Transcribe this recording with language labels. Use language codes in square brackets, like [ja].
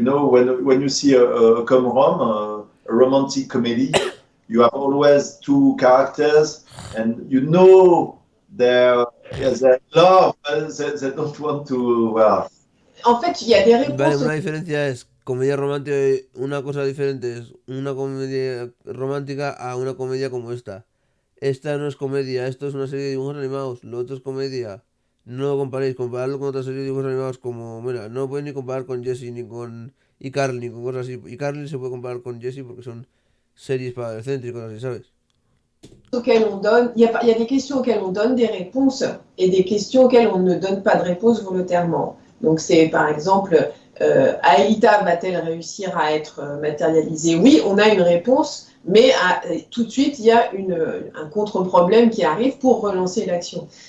[en] You know, when you see a com-rom, a romantic comedy, you have always two characters, and you know they're love, they don't want to. Well, [fr] En fait, il y a des [es] Vale, [fr] réponses. [es] una diferencia es comedia romántica y una cosa diferente es una comedia romántica a una comedia como esta. Esta no es comedia, esto es una serie de dibujos animados, lo otro es comedia. No lo comparéis, compararlo con otra serie de dibujos animados como, mira, no lo podéis ni comparar con Jessie ni con iCarly ni con cosas así. iCarly se puede comparar con Jessie porque son series para adolescentes y cosas así, ¿sabes? [fr] Auxquelles on donne, il y a des questions auxquelles on donne des réponses et des questions auxquelles on ne donne pas de réponse volontairement. Donc c'est par exemple, Aïda va-t-elle réussir à être matérialisée? Oui, on a une réponse, mais tout de suite il y a un contre-problème qui arrive pour relancer l'action.